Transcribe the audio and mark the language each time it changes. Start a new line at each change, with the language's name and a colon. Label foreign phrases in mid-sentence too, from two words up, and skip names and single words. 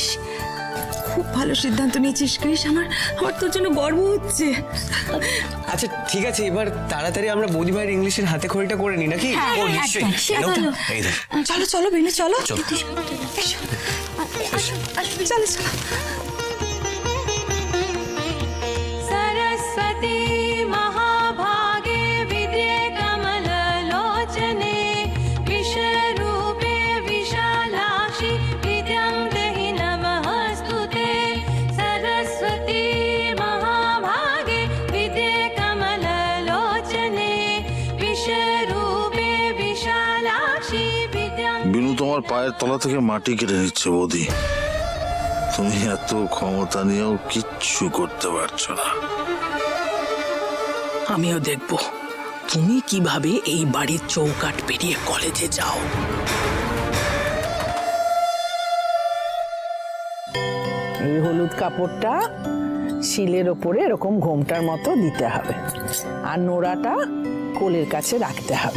Bangla: খুব ভালো সিদ্ধান্ত নিয়েছিস ক্রিস, আমার আমার তোর জন্য গর্ব হচ্ছে। আচ্ছা ঠিক আছে, এবার তাড়াতাড়ি আমরা বৌদি ভাইয়ের ইংলিশের হাতে খড়িটা করে নিই নাকি? ও নিশ্চয়ই সে নাও তো, ভালো। এই দেখ। চলো চলো বিনু, চলো চল। এসো। চলো চলো।
Sanskrit: सरस्वती महाभागे विद्ये कमललोचने विश्वरूपे विशालाक्षि विद्यां देहि नमस्तुते। सरस्वती महाभागे विद्ये कमललोचने विश्वरूपे विशालाक्षि विद्यां।
Bangla: বিনু তোমার পায়ের তলা থেকে মাটি কেটে নিচ্ছে বৌদি। তুমি এত ক্ষমতা নিয়েও কিচ্ছু করতে পারছো না। আমিও দেখব তুমি কিভাবে এই বাড়ির চৌকাঠ পেরিয়ে কলেজে যাও। এই হলুদ কাপড়টা শিলের ওপরে এরকম ঘোমটার মতো দিতে হবে, আর নোড়াটা কোলের কাছে রাখতে হবে।